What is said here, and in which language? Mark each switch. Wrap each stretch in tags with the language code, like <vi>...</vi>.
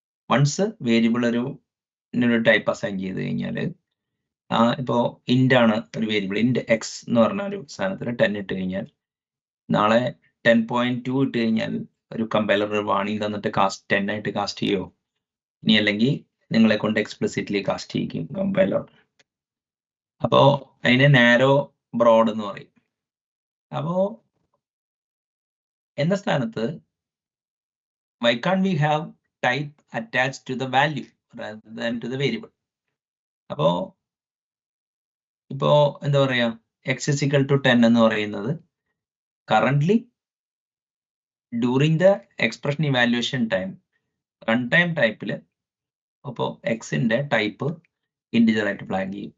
<ml>Once variable ഒരു type assign ചെയ്ത് കഴിഞ്ഞാൽ ഇപ്പോ ഇന്റ് ആണ് ഒരു വേരിയബിൾ, ഇന്റ് എക്സ് എന്ന് പറഞ്ഞ ഒരു സാധനത്തിന് 10 ഇട്ട് കഴിഞ്ഞാൽ നാളെ 10.2 ഇട്ട് കഴിഞ്ഞാൽ ഒരു കമ്പൈലർ ഒരു വാണിംഗ് തന്നിട്ട് 10 ആയിട്ട് കാസ്റ്റ് ചെയ്യോ? ഇനി അല്ലെങ്കിൽ നിങ്ങളെ കൊണ്ട് എക്സ്പ്ലിസിറ്റ്ലി കാസ്റ്റ് ചെയ്യിക്കും കമ്പൈലർ. അപ്പോ അതിനെ നാരോ ബ്രോഡ് എന്ന് പറയും. അപ്പോ എന്ന സ്ഥാനത്ത്</ml> <en>why can't we have type attached to the value rather than to the variable?</en> <ml>അപ്പോ ഇപ്പോ എന്താ പറയാ</ml> <en>x is equal to 10</en> <ml>എന്ന് പറയുന്നത് currently</ml> <en>during the expression evaluation time</en> <ml>run time ടൈപ്പിൽ അപ്പോൾ എക്സിന്റെ ടൈപ്പ് ഇൻഡിജർ ആയിട്ട് ഫ്ലാഗ് ചെയ്യും.</ml>